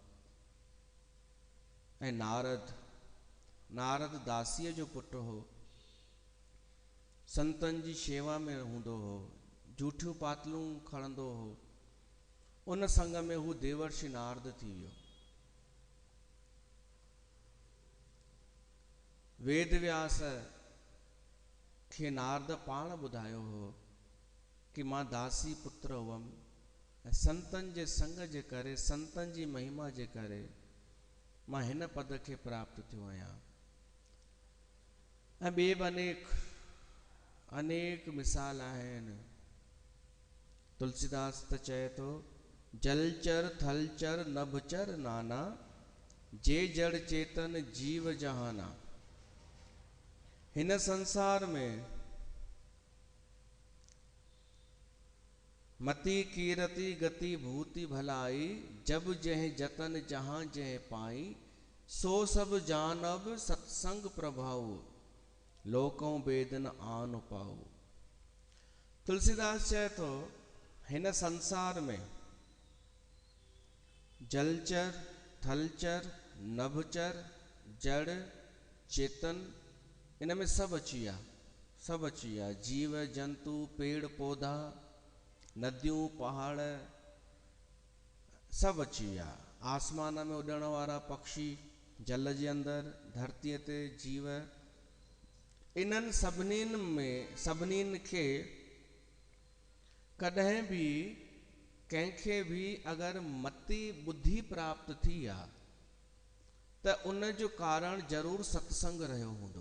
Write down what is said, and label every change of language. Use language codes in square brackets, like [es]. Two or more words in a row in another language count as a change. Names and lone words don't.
[sd] ऐं नारद दासीअ जो पुटु हो, संतनि जी शेवा में हूंदो हो, जूठियूं पातलूं खणंदो हो। उन संग में हू देवर्षि नारद थी वियो। वेद व्यास खे नारद पाण ॿुधायो हो कि मां दासी पुत्र हुअमि ऐं संतनि जे संग जे करे, संतनि जी महिमा जे करे मां हिन पद खे प्राप्त थियो आहियां। ऐं ॿिए बि अनेक मिसाल आहिनि। तुलसीदास त चए थो, [awa] जलचर थलचर नभचर नाना, जे जड़ चेतन जीव जहाना। [sd] हिन संसार में [awa] मति कीरति गति भूति भलाई, जब जह जतन जहां जह पाई, सो सब जानब सत्संग प्रभाव, लोकों बेदन आन पाओ। [sd] तुलसीदास चए थो हिन संसार में जलचर थलचर नभचर जड़ चेतन इन में सभु अची विया, सभु अची विया। जीव जंतु पेड़ पौधा नदियूं पहाड़ सभु अची विया। आसमान में उॾण वारा पक्षी, जल जे अंदरि, धरतीअ ते जीव, इन्हनि सभिनीनि खे कॾहिं बि कंहिंखे बि अगरि मति ॿुद्धि प्राप्त थी आहे त उन जो कारण ज़रूरु सत्संग रहियो हूंदो।